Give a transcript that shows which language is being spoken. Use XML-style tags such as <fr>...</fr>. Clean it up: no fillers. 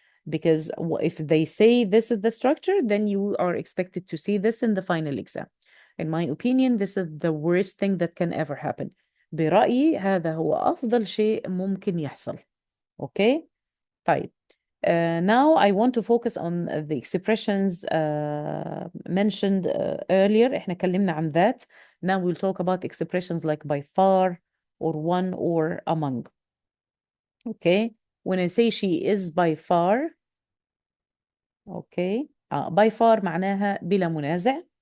<en>Because if they say this is the structure, then you are expected to see this in the final exam. In my opinion, this is the worst thing that can ever happen.</en> <ar>برأيي هذا هو أفضل شيء ممكن يحصل.</ar> <en>Okay. طيب. Now I want to focus on the expressions mentioned earlier.</en> <ar>احنا اتكلمنا عن that.</ar> <en>Now we'll talk about expressions like by far or one or among. Okay. When I say she is by far, okay.</en> <ar>by far معناها بلا منازع.</ar>